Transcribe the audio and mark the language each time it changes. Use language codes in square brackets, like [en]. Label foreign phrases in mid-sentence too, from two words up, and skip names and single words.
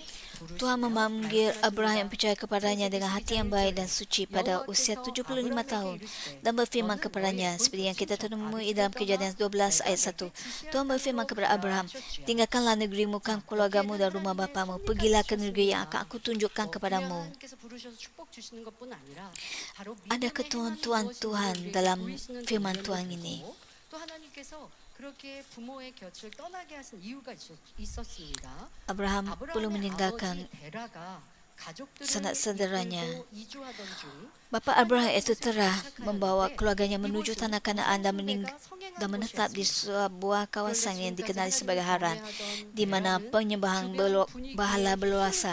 [ms] Tuhan memanggil Abraham yang percaya kepadanya dengan hati yang baik dan suci pada usia 75 tahun dan berfirman kepadanya seperti yang kita temui dalam Kejadian 12 ayat 1. Tuhan berfirman kepada Abraham, tinggalkanlah negerimu, kan keluargamu dan rumah bapamu, pergilah ke negeri yang akan aku tunjukkan kepadamu. Ada ketentuan Tuhan dalam firman Tuhan ini. [ko] 또 하나님께서 그렇게 부모의 곁을 떠나게 하신 이유가 있었습니다. [ms] Abraham perlu meninggalkan sanak saudaranya. Bapa Abraham itu Terah membawa keluarganya menuju tanah Kanaan dan menetap di sebuah kawasan yang dikenali sebagai Haran, di mana penyembahan berhala berluasa.